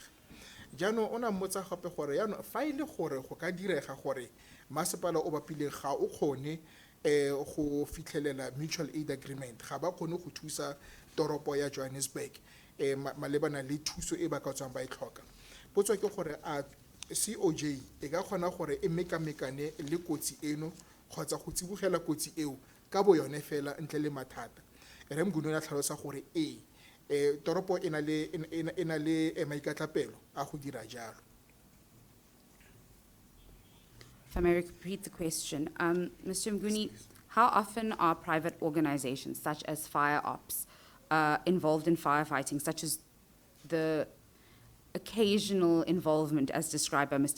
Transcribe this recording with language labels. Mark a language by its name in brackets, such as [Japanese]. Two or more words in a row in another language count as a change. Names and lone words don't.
[Tswana] Jaanong o ne a mmotsa gape gore yaanong fa e le gore go ka direga gore masepala o bapileng ga o kgone go fitlhelela [English] mutual aid agreement, [Tswana] ga ba kgone go thusa toropo ya Johannesburg malebana le thuso e ba ka tswang ba e tlhoka, potso ke gore a COJ e ka kgona gore e mekamekane le kotsi eno kgotsa go tsibogela kotsi eo ka bo yone fela ntle le mathata. Re Mnguni a tlhalosa gore toropo e na le maikatlapelo a go dira jalo. [English] If I may repeat the question, Mr. Mnguni, how often are private organizations such as fire ops involved in firefighting, such as the occasional involvement as described by Mr.